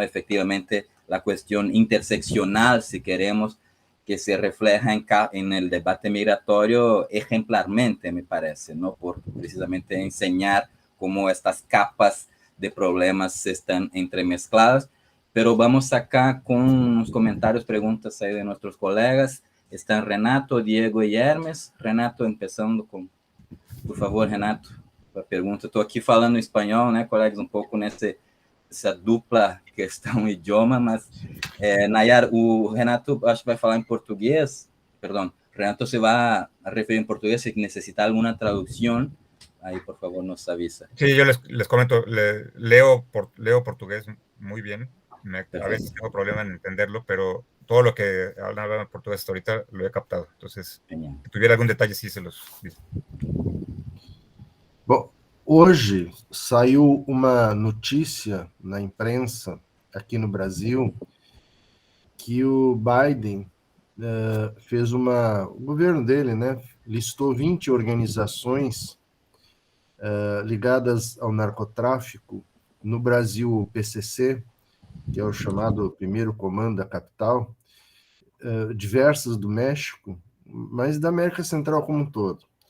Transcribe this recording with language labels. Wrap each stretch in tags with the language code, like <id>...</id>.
<es>Efectivamente, la cuestión interseccional, si queremos, que se refleja en el debate migratorio ejemplarmente, me parece, ¿no? Por precisamente enseñar cómo estas capas de problemas están entremezcladas. Pero vamos acá con unos comentarios, preguntas ahí de nuestros colegas. Están Renato, Diego y Hermes. Renato, empezando con, por favor, Renato,</es> <pt>a pergunta. Estou aqui falando espanhol, né, colegas, um pouco essa dupla questão idioma, mas Nayar, o Renato acho que vai falar em português, perdão, Renato se vai a referir em português, se necessitar alguma tradução,</pt> <es>ahí por favor nos avisa. Sí, yo les comento, leo portugués muy bien, a veces tengo problema en entenderlo, pero todo lo que hablan en portugués hasta ahorita lo he captado, entonces, si tuviera algún detalle, sí se los dice.</es> <pt>Bom, hoje saiu uma notícia na imprensa aqui no Brasil que o Biden fez o governo dele, né, listou 20 organizações ligadas ao narcotráfico, no Brasil o PCC, que é o chamado Primeiro Comando da Capital, diversas do México, mas da América Central como um todo.</pt>